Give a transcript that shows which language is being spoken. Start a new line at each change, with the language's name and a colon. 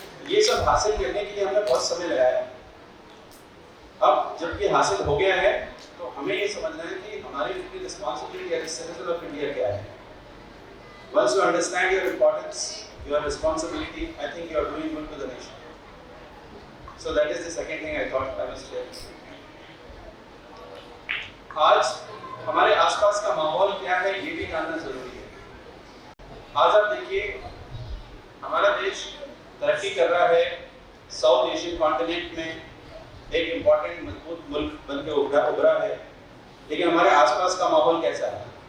Hindi: ये सब हासिल करने के लिए हमने बहुत समय लगाया। अब जब ये हासिल हो गया है तो हमें ये समझना है कि हमारी
English: responsibility as citizen of India
Hindi: क्या है।
English: Once you understand your importance, your responsibility, I think you are doing good to the nation. So that is the second thing I thought I must share.
Hindi: आज हमारे आसपास का माहौल क्या है ये भी जानना जरूरी है। आज आप देखिए, हमारा देश तरक्की कर रहा है, साउथ एशियन कॉन्टिनेंट में एक इम्पॉर्टेंट मजबूत मुल्क बन के उभरा है, लेकिन हमारे आसपास का माहौल कैसा है?